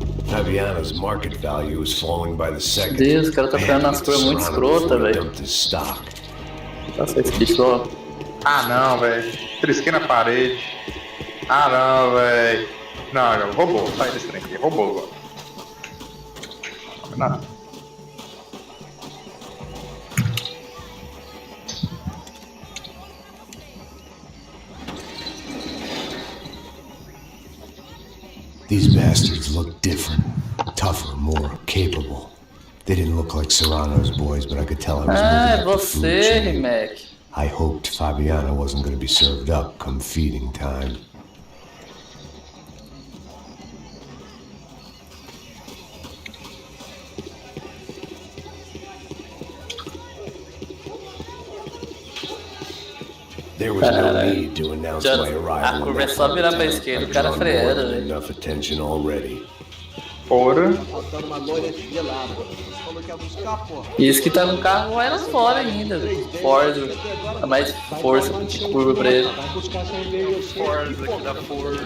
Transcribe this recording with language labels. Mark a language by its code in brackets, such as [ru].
[en] Fabiana's market value is falling by the second. [pt] Deus, o cara tá ficando nas curvas muito escrota, velho. Nossa, esse bicho, ó. Ah não, velho. Trisquei na parede. Ah não, velho. Não, roubou. Sai desse trem aqui. Roubou agora. Não. [en] These bastards look different, tougher, more capable. They didn't look like Serrano's boys, but I could tell I was moving up the food chain. Mac. I hoped Fabiana wasn't going to be served up come feeding time. There was no need to announce my arrival. [pt] A curva é só virar pra esquerda, o cara freando, velho. [en] Enough attention already. [pt] Ora. Faltando uma loira gelada. Você falou que ia buscar, porra. Isso que tá no carro era fora ainda, Forza. Dá mais força de curva pra ele. Vai buscar cerveja. Forza que dá força.